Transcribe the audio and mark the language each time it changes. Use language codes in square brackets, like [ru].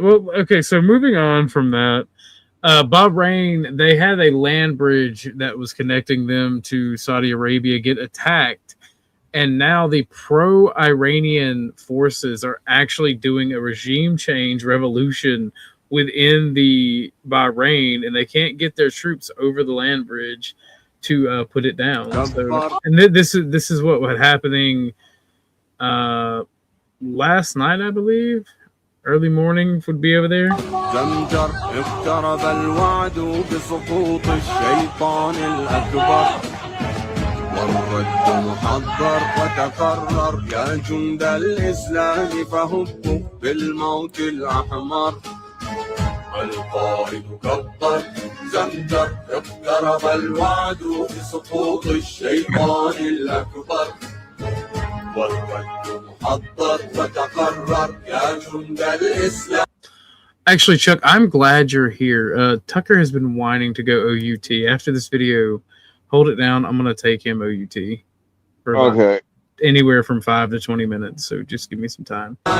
[en] Well, okay, so moving on from that, Bahrain, they had a land bridge that was connecting them to Saudi Arabia get attacked, and now the pro-Iranian forces are actually doing a regime change revolution within the Bahrain, and they can't get their troops over the land bridge to put it down. So, and this is what was happening last night, I believe. Early morning would be over there. [ar] اقترب الوعد بسقوط الشيطان الأكبر والرد محضر وتقرر يا جند الإسلام فهبوا بالموت الأحمر القائد كبر زمجر اقترب الوعد بسقوط الشيطان الأكبر والرد محضر وتقرر يا جند الإسلام. [en] Actually, Chuck, I'm glad you're here. Tucker has been whining to go OUT. After this video, hold it down. I'm going to take him OUT for anywhere from 5 to 20 minutes. So just give me some time.